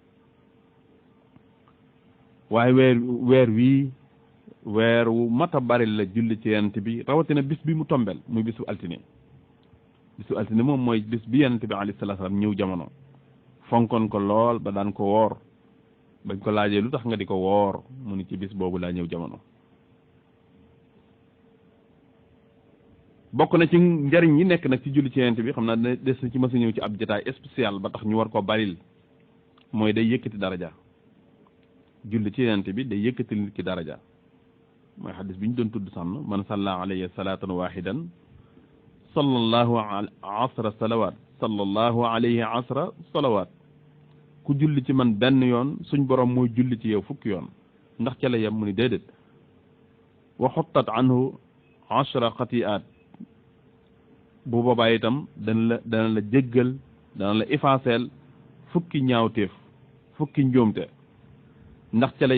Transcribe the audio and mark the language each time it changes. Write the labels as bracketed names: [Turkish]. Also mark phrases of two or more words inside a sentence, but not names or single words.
[Wolof] waaye weer wii weer wu mat a bari la julli ci yonent bi rawatina bis bi mu tombel muy bisu altine moom mooy bis bi yonent bi [Arabic] عليه الصلاة والسلام [Wolof] ñëw jamono fonkoon ko lool ba daan ko woor bañ ko laajee lu tax nga di ko woor mu ni ci bis boobu laa ñëw jamono bokk na ci njariñ yi nekk nag ci julli ci yonent bi xam naa des na ci mës a ñëw ci ab jotaay spécial ba tax ñu war koo baril mooy day yëkkati daraja julli ci yonent bi day yëkkati nit ki daraja mooy xadis bi ñu doon tudd sànn [Arabic] من صلى علي صلاة واحدة صلى الله عشر صلوات صلى الله عليه عشر صلوات [Wolof] ku julli ci man benn yoon suñ borom mooy julli ci yow fukki yoon ndax ca la yem mu ni déedéet [Arabic] وحطت عنه عشر خطيئات [Wolof] bu boobaa itam dana la jéggal dana la effacer fukki ñaawteef fukki njuumte ndax ca la